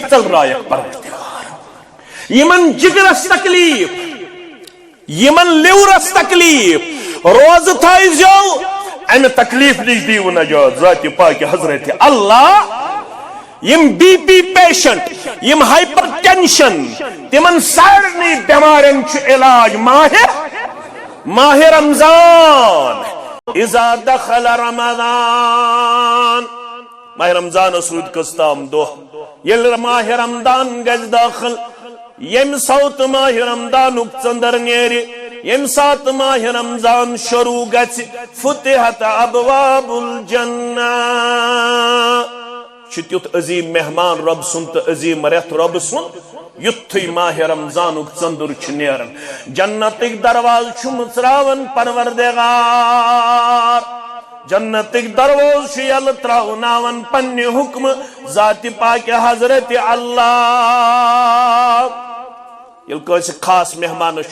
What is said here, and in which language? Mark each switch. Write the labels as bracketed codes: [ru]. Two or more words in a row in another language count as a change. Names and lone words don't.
[ks] ژٔلرایکھ پروردگار یمن جگرس تکلیف یمن لیورس تکلیف روزٕ تھٲیزیو امہِ تکلیف نِش دیٖوٕ نجات ذاتِ پاکہِ حضرت اللہ یم [en] BP patient [ks] یم ہائپر ٹینشن تمن سارنی بیمارن چھُ علاج ماہ رمضان [ar] اذا دخل رمضان [ks] ماہ رمضان روٗد کٔژتام دۄہ ییٚلہِ ماہ رمضان گژھِ داخل ییٚمہِ ساتہٕ ماہ رمضانُک ژٔنٛدٕر نیرِ ییٚمہِ ساتہٕ ماہ رمضان شروع گژھِ [ar] فتحت ابواب الجنہ [ks] چھُ تیُتھ عظیٖم مہمان رۄب سُنٛد تہٕ عظیٖم رٮ۪تھ رۄبہٕ سُنٛد یُتھُے ماہ رمضانُک ژٔنٛدُر چھُ نیران جنتٕکۍ دروازٕ چھُ مٕژراوان پروردگار جنتٕکۍ دروازٕ چھُ یلہٕ ترٛاوناوان پننہِ حُکمہٕ ذاتِ پاکہِ حضرت اللہ ییٚلہِ کٲنٛسہِ خاص مہمانس